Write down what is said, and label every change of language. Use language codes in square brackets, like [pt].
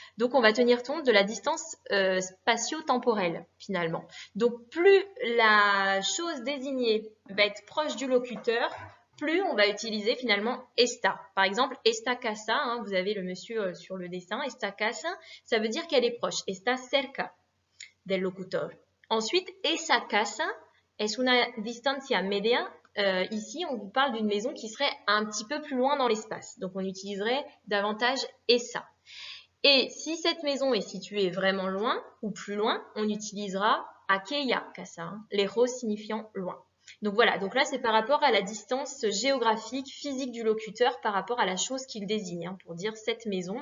[fr] Donc, on va tenir compte de la distance spatio-temporelle, finalement. Donc, plus la chose désignée va être proche du locuteur, plus on va utiliser finalement esta. Par exemple, esta casa, hein, vous avez le monsieur sur le dessin, esta casa, ça veut dire qu'elle est proche. [es] Está cerca del locutor. [fr] Ensuite, [es] esa casa es una distancia media. [fr] Ici, on vous parle d'une maison qui serait un petit peu plus loin dans l'espace. Donc, on utiliserait davantage esa. Et si cette maison est située vraiment loin ou plus loin, on utilisera aquella casa, hein, lejos signifiant loin. Donc voilà, donc là c'est par rapport à la distance géographique, physique du locuteur par rapport à la chose qu'il désigne, hein, pour dire cette maison.